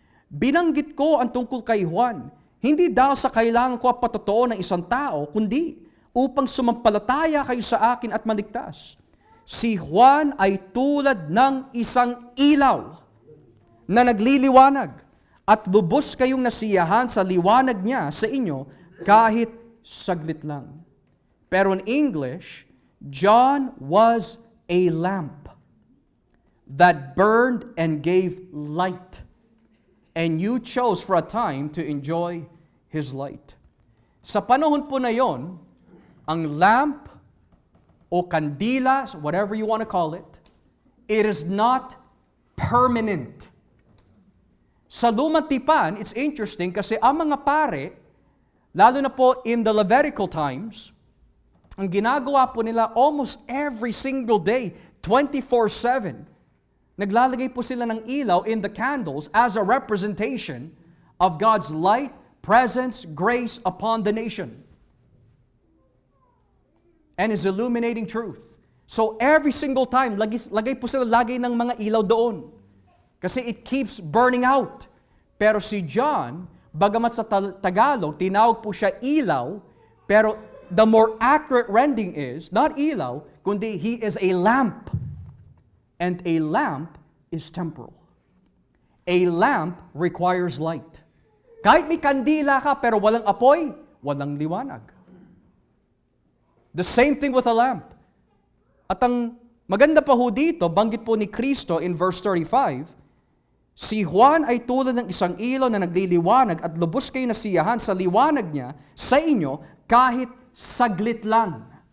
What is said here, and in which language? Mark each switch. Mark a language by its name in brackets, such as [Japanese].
[Filipino] Binanggit ko ang tungkol kay Juan, hindi dahil sa kailangan ko ang patotoo ng isang tao, kundi upang sumampalataya kayo sa akin at maligtas. Si Juan ay tulad ng isang ilaw na nagliliwanag at lubos kayong nasiyahan sa liwanag niya sa inyo kahit saglit lang. [English] Pero in English, John was a lamp that burned and gave light, and you chose for a time to enjoy His light. [Filipino] Sa panahon po na yon, ang lamp o kandila, [English] whatever you want to call it, it is not permanent. [Filipino] Sa lumang tipan, [English] it's interesting [Filipino] kasi ang mga pare, lalo na po [English] in the Levitical times, [Filipino] ang ginagawa po nila [English] almost every single day, 24/7, [Filipino] naglalagay po sila ng ilaw [English] in the candles as a representation of God's light, presence, grace upon the nation. And His illuminating truth. So every single time, [Filipino] lagay po sila ng mga ilaw doon. Kasi [English] it keeps burning out. [Filipino] Pero si John, bagamat sa Tagalog, tinawag po siya ilaw, pero [English] the more accurate rendering is, not [Filipino] ilaw, kundi [English] he is a lamp. And a lamp is temporal. A lamp requires light. [Filipino] Kahit may kandila ka pero walang apoy, walang liwanag. [English] The same thing with a lamp. [Filipino] At ang maganda pa ho dito, banggit po ni Kristo [English] in verse 35, [Filipino] si Juan ay tulad ng isang ilaw na nagliliwanag at lubos kayo nasiyahan sa liwanag niya sa inyo kahit saglit lang.